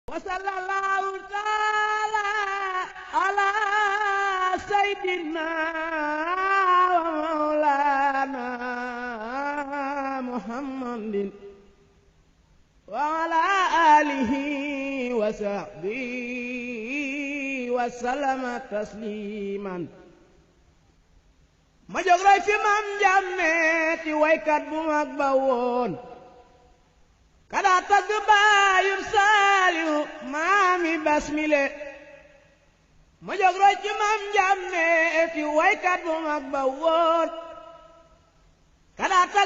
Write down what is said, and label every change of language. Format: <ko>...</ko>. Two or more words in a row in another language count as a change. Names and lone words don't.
<ar>وصلى الله تعالى على سيدنا ومولانا محمد وعلى آله وصحبه وسلم تسليما</ar> <wo>ma jóg roy fi Maam Njàmme ti waykat bu mag ba woon kada tagg baayub Saaliw maami Basmile ma jóg roy ci Maam Njàmme ti waykat bu mag ba woon kada tagg</wo>